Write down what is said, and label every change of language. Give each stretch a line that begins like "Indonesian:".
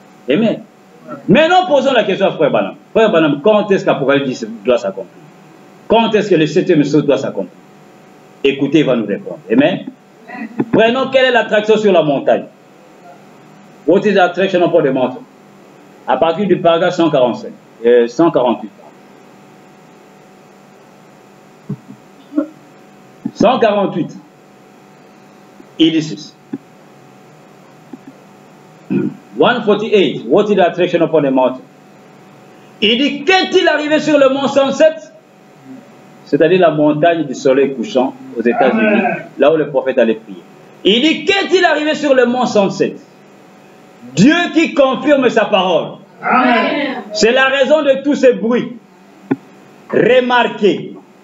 French: Amen. Maintenant, posons la question à Frère Branham. Frère Branham, quand est-ce qu'Apocalypse doit s'accomplir? Quand est-ce que le 7e saut doit s'accomplir? Écoutez, il va nous répondre. Amen. Prenons, quelle est l'attraction sur la montagne?
English: What is the attraction upon the mountain?
French: À partir du paragraphe 145, 148. 148. Il dit ceci. 148.
English: What is the attraction upon the mountain?
French: Il dit, qu'est-il arrivé sur le mont Sunset? C'est-à-dire la montagne du soleil couchant aux États-Unis, là où le prophète allait prier. Il dit, qu'est-il arrivé sur le mont Sunset? Dieu qui confirme sa parole. C'est la raison de tous ces bruits. Remarquez.